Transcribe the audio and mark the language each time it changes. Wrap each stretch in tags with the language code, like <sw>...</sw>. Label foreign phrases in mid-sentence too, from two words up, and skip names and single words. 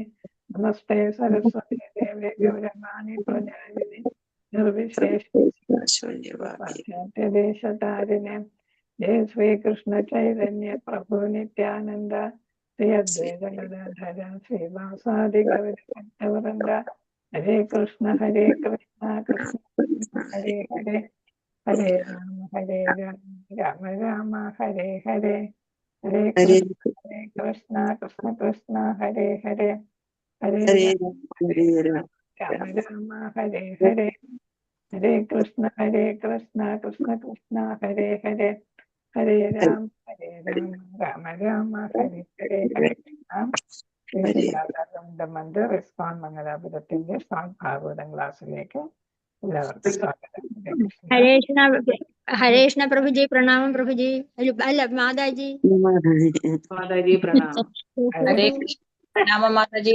<sa>നമസ്തേ സരസ്വതി ദേവേ ഗൗരവാണി പ്രചാരിണി നിർവിശേഷദേശതാരിണെ. ജയ ശ്രീകൃഷ്ണ ചൈതന്യ പ്രഭു നിത്യാനന്ദ ശ്രീ അദ്വൈത ഗദാധര ശ്രീവാസാദി ഗൗരവൃന്ദ. ഹരേ കൃഷ്ണ കൃഷ്ണ ഹരേ ഹരേ ഹരേ രാമ രാമ രാമ ഹരേ ഹരേ. ഹരേ കൃഷ്ണ കൃഷ്ണ ഹരേ ഹരേ ഹരേ രാമ രാമ ഹരേ ഹരേ. ഹരേ കൃഷ്ണ കൃഷ്ണ ഹരേ ഹരേ ഹരേ രാമ രാമ രാമ ഹരേ ഹരേ. ഹരേ കൃഷ്ണ.</sa> <ml>മന്ദിർ ഇസ്കോൺ മംഗലാപുരത്തിന്റെ സ്വാമി ഭാഗവതം ക്ലാസ്സിലേക്ക് എല്ലാവർക്കും സ്വാഗതം.</ml> <sa>ഹരേ കൃഷ്ണ</sa> <ml>പ്രഭുജി, പ്രണാമം പ്രഭുജി. അല്ല മാതാജി. മാതാജി പ്രണാമം.</ml> <sa>ഹരേ കൃഷ്ണ.</sa> <ml>പ്രണാമം മാതാജി.</ml>